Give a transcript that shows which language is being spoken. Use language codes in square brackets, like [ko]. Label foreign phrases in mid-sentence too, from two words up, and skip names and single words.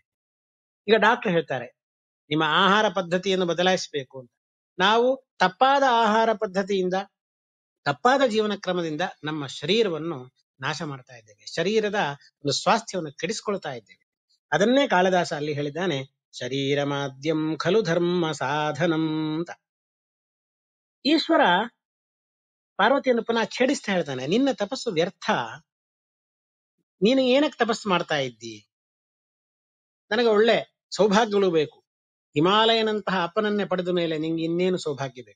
[kn] ಈಗ ಡಾಕ್ಟರ್ ಹೇಳ್ತಾರೆ ನಿಮ್ಮ ಆಹಾರ ಪದ್ಧತಿಯನ್ನು ಬದಲಾಯಿಸಬೇಕು ಅಂತ. ನಾವು ತಪ್ಪಾದ ಆಹಾರ ಪದ್ಧತಿಯಿಂದ, ತಪ್ಪಾದ ಜೀವನ ಕ್ರಮದಿಂದ ನಮ್ಮ ಶರೀರವನ್ನು ನಾಶ ಮಾಡ್ತಾ ಇದ್ದೇವೆ, ಶರೀರದ ಒಂದು ಸ್ವಾಸ್ಥ್ಯವನ್ನು ಕೆಡಿಸ್ಕೊಳ್ತಾ ಇದ್ದೇವೆ. ಅದನ್ನೇ ಕಾಳಿದಾಸ ಅಲ್ಲಿ ಹೇಳಿದ್ದಾನೆ, [sa] ಶರೀರ ಮಾಧ್ಯಂ ಖಲು ಧರ್ಮ ಸಾಧನಂ [kn] ಅಂತ. ಈಶ್ವರ ಪಾರ್ವತಿಯನ್ನು ಪುನಃ ಛೇಡಿಸ್ತಾ ಹೇಳ್ತಾನೆ, ನಿನ್ನ ತಪಸ್ಸು ವ್ಯರ್ಥ, ನೀನು ಏನಕ್ಕೆ ತಪಸ್ಸು ಮಾಡ್ತಾ ಇದ್ದಿ? ನನಗೆ ಒಳ್ಳೆ ಸೌಭಾಗ್ಯಗಳು ಬೇಕು. ಹಿಮಾಲಯನಂತಹ ಅಪ್ಪನನ್ನೇ ಪಡೆದ ಮೇಲೆ ನಿಂಗೆ ಇನ್ನೇನು ಸೌಭಾಗ್ಯ ಬೇಕು?